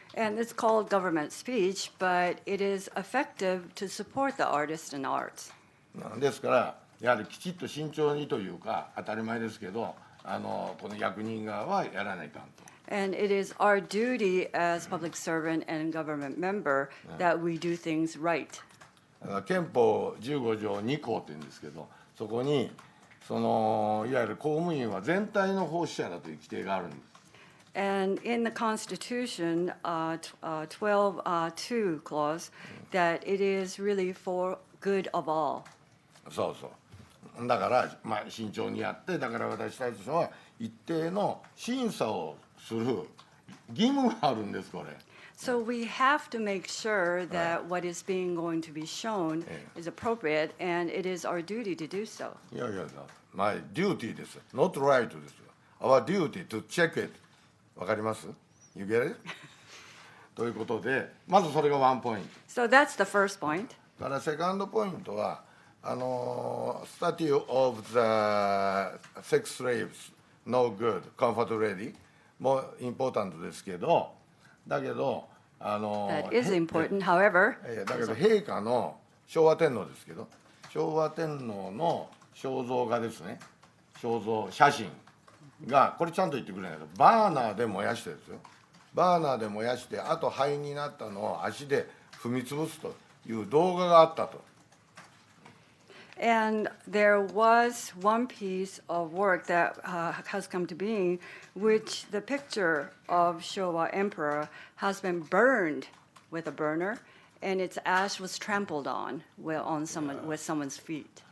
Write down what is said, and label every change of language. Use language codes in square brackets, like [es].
[en] And it's called government speech, but it is effective to support the artists and arts. [ja] ですからやはりきちっと慎重にというか、当たり前ですけど、この役人側はやらないかんと。 [en] And it is our duty as public servant and government member that we do things right. [ja] 憲法15条2項って言うんですけど、そこにいわゆる公務員は全体の奉仕者だという規定があるんです。 [en] And in the Constitution, 12(2) clause, that it is really for good of all. [ja] そうそう。だから、慎重にやって、だから私たちは一定の審査をする義務があるんです、これ。 [en] So we have to make sure that what is being going to be shown is appropriate, and it is our duty to do so. [ja] いや、 [en] my duty [ja] です。 [en] not right です。 our duty to check it。 [ja] わかります？ [en] You get it? [ja] ということで、まずそれがワンポイント。 [en] So that's the first point. [ja] からセカンドポイントは、 [en] statue of the sex slaves no good comfort ready [ja] もインポータントですけど、だけど [en] That is important, however. [ja] だけど陛下の昭和天皇ですけど、昭和天皇の肖像画ですね、肖像写真がこれちゃんと言ってくれないと、バーナーで燃やしてですよ、バーナーで燃やして、あと灰になったのを足で踏み潰すという動画があったと。 [en] And there was one piece of work that has come to being, which the picture of Showa Emperor has been burned with a burner, and its ash was trampled on with someone's feet.